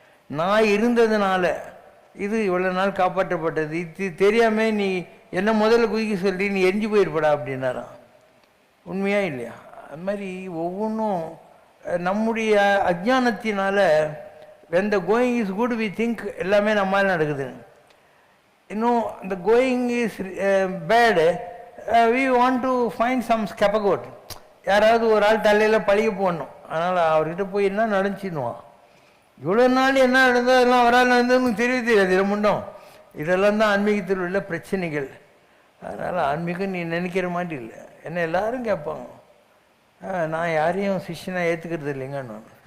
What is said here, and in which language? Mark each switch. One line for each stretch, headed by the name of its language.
Tamil: நான் இருந்ததுனால இது இவ்வளோ நாள் காப்பாற்றப்பட்டது. இது தெரியாமல் நீ என்ன முதல்ல குதிக்க சொல்லி நீ எரிஞ்சு போயிருப்படா அப்படின்னாராம். உண்மையா இல்லையா? அது மாதிரி ஒவ்வொன்றும் நம்முடைய அஜ்ஞானத்தினால
English: when the going is good we think
Tamil: எல்லாமே நம்மால் நடக்குது. இன்னும்
English: the going is bad we want to find some scapegoat.
Tamil: யாராவது ஒரு ஆள் தலையில் பழிய போடணும். அதனால் அவர்கிட்ட போய் என்ன நடந்துச்சின்னுவான். இவ்வளோ நாள் என்ன நடந்தோ அதெல்லாம் அவரால் நடந்ததுன்னு தெரியாது. இதில் முன்னும் இதெல்லாம் தான் ஆன்மீகத்தில் உள்ள பிரச்சனைகள். அதனால் ஆன்மீகம் நீ நினைக்கிற மாதிரி இல்லை. என்ன எல்லாரும் கேட்பாங்க, நான் யாரையும் சிஷ்யனாக ஏற்றுக்கிறது இல்லைங்கன்னு.